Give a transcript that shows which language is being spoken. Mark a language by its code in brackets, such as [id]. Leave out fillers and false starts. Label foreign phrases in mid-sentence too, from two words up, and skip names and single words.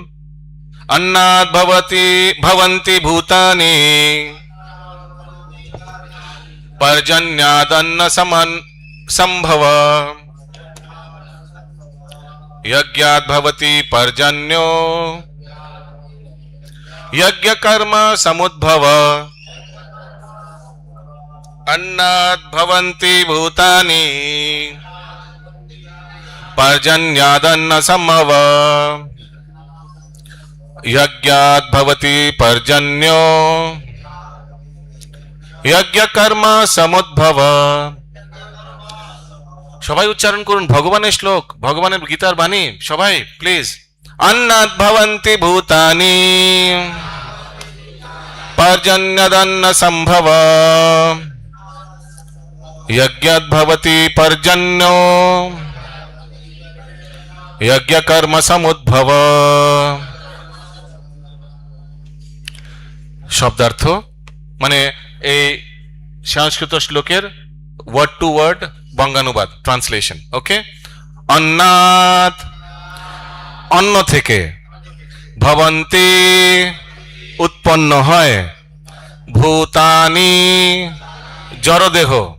[sa] অন্নাৎ ভবন্তি ভূতানি পর্জন্যাদন্ন সম্ভব যজ্ঞাৎ ভবতি পর্জন্যো यज्ञ कर्म समुद्भव अन्नात् भवन्ति भूतानि पर्जन्यादन्न सम्भव यज्ञात् भवति पर्जन्यो यज्ञ कर्म समुद्भव। [bn] সবাই উচ্চারণ করুন ভগবানের শ্লোক, ভগবানের গীতার বাণী, সবাই প্লিজ। [sa] अन्नात् भवन्ति भूतानि पर्जन्यादन्न सम्भव यज्ञात् भवति पर्जन्यो यज्ञ कर्म समुद्भव। [bn] শব্দার্থ মানে এই সংস্কৃত শ্লোকের [en] word to word [bn] বঙ্গানুবাদ ট্রান্সলেশন। ওকে, অন্নাৎ অন্ন থেকে, ভবন্তি উৎপন্ন হয়, ভূতানি জড়দেহ,